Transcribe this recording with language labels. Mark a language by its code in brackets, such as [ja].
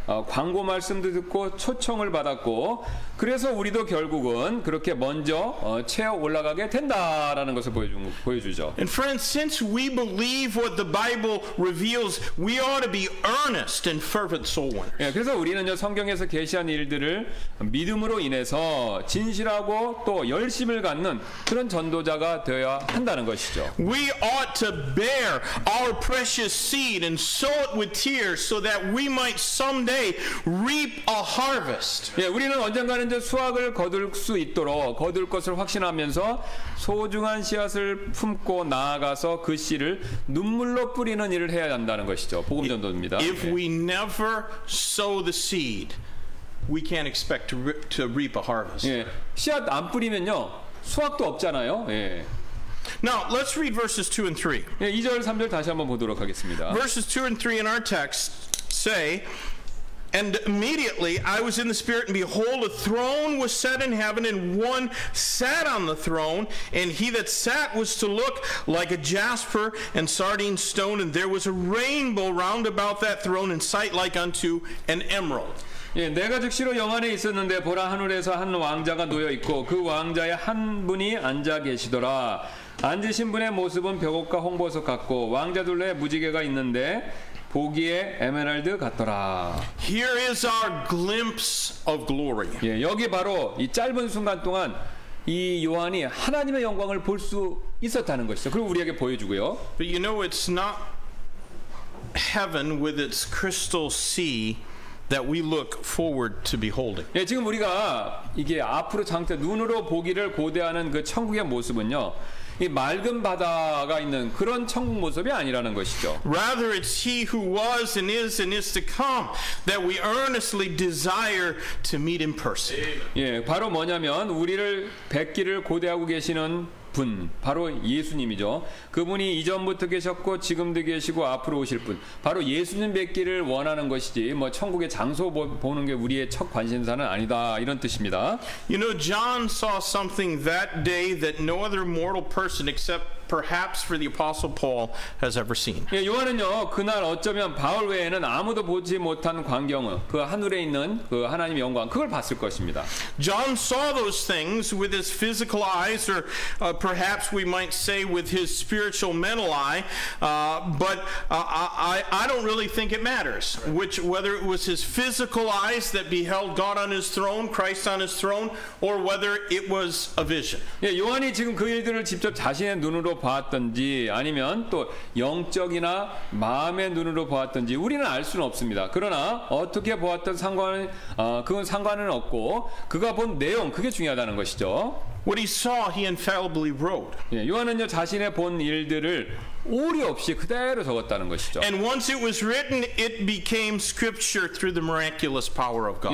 [ko] 광고 말씀도 듣고 초청을 받았고 그래서 우리도 결국은 그렇게 먼저 채어 올라가게 된다라는 것을 보여주죠. [en] And friends, since we believe what the Bible reveals, we ought to be earnest and fervent soul winners. [ko] 예, 그래서 우리는요 성경에서 계시한 일들을 믿음으로 인해서 진실하고 또 열심을 갖는 그런 전도자가 되어야 한다는 것이죠. [en] We ought to bear our precious seed and sow it with tears so that we might someday reap a harvest. [ko] 예, 우리는 언젠가는 이제 수확을 거둘 수 있도록 거둘 것을 확신하면서 소중한 씨앗을 품고 나아가서 그 씨를 눈물로 뿌리는 일을 해야 한다는 것이죠. 복음 전도입니다. [en] If [ko] 예. [en] we never sow the seed, we can't expect to reap a harvest. [ko] 예, 씨앗 안 뿌리면요 수확도 없잖아요. 예. [en] Now, let's read verses 2 and 3. [ko] 예, 2절 3절 다시 한번 보도록 하겠습니다. [en] Verses 2 and 3 in our text say, And immediately I was in the Spirit, and behold, a throne was set in heaven, and one sat on the throne, and he that sat was to look like a jasper and sardine stone, and there was a rainbow round about that throne, in sight like unto an emerald. [ko] 예, 내가 즉시로 영안에 있었는데 보라 하늘에서 한 왕자가 놓여 있고 그 왕자의 한 분이 앉아 계시더라. 앉으신 분의 모습은 벽옥과 홍보석 같고 왕자 둘레에 무지개가 있는데 보기에 에메랄드 같더라. [en] Here is our glimpse of glory. [ko] 예, 여기 바로 이 짧은 순간 동안 이 요한이 하나님의 영광을 볼 수 있었다는 것이죠. 그리고 우리에게 보여주고요. [en] But you know, it's not heaven with its crystal sea that we look forward to beholding. [ko] 예, 지금 우리가 이게 앞으로 장차 눈으로 보기를 고대하는 그 천국의 모습은요. 이 맑은 바다가 있는 그런 천국 모습이 아니라는 것이죠. [en] Rather, it's He who was and is to come that we earnestly desire to meet in person. [ko] 예, 바로 뭐냐면 우리를 뵙기를 고대하고 계시는 분, 바로 예수님이죠. 그분이 이전부터 계셨고 지금도 계시고 앞으로 오실 분, 바로 예수님 뵙기를 원하는 것이지 뭐 천국의 장소 보는 게 우리의 첫 관심사는 아니다, 이런 뜻입니다. [en] You know, John saw something that day that no other mortal person except perhaps for the Apostle Paul has ever seen. [ko] 예, 요한은요 그날 어쩌면 바울 외에는 아무도 보지 못한 광경을, 그 하늘에 있는 그 하나님의 영광, 그걸 봤을 것입니다. [en] John saw those things with his physical eyes, or perhaps we might say with his spiritual mental eye, but I don't really think it matters whether it was his physical eyes that beheld God on his throne, Christ on his throne, or whether it was a vision. [ko] 예, 요한이 지금 그 일들을 직접 자신의 눈으로 보았던지 아니면 또 영적이나 마음의 눈으로 보았던지 우리는 알 수는 없습니다. 그러나 어떻게 보았던 그건 상관은 없고 그가 본 내용, 그게 중요하다는 것이죠. [en] What he saw, he infallibly wrote. [ko] 예, 요한은요 자신의 본 일들을 오류 없이 그대로 적었다는 것이죠. [en] And once it was written, it became scripture through the miraculous power of God.